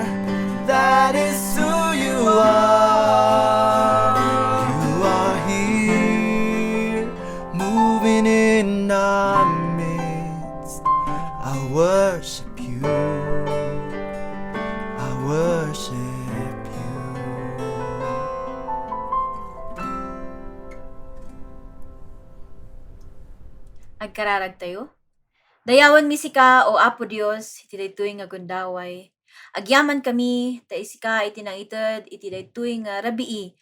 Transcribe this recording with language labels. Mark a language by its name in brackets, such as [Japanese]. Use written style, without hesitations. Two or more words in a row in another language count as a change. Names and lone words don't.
[English] That is who you are. You are here, moving in our midst. I worship you. I worship you. [Iloko] Agkararag tayo. Dayawan mi sika o Apo Dios iti daytoy nga gundaway. Agyaman kami ta isika iti naited iti daytoy nga rabii.